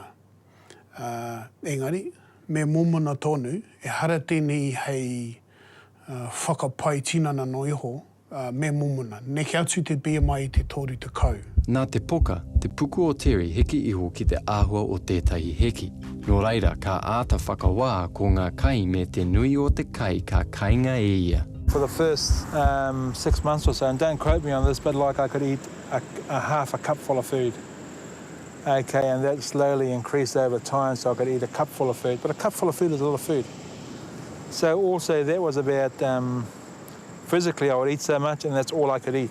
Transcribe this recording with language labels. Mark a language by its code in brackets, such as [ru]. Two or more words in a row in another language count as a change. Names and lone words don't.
[mi] Engari, me momona tonu, e hara tēnei hei whakapai tinana no iho, me momona. Neke atu te BMI I te tōru tekau. Nā te poka, te puku o Terry heki iho ki te āhua o tētahi heki. Nō reira, ka āta whakawā ko ngā kai me te nui o te kai ka kainga e ia. [en] For the first 6 months or so, and don't quote me on this, but like I could eat a half a cupful of food. Okay, and that slowly increased over time, so I could eat a cupful of food. But a cupful of food is a lot of food. So also that was about, physically I would eat so much and that's all I could eat.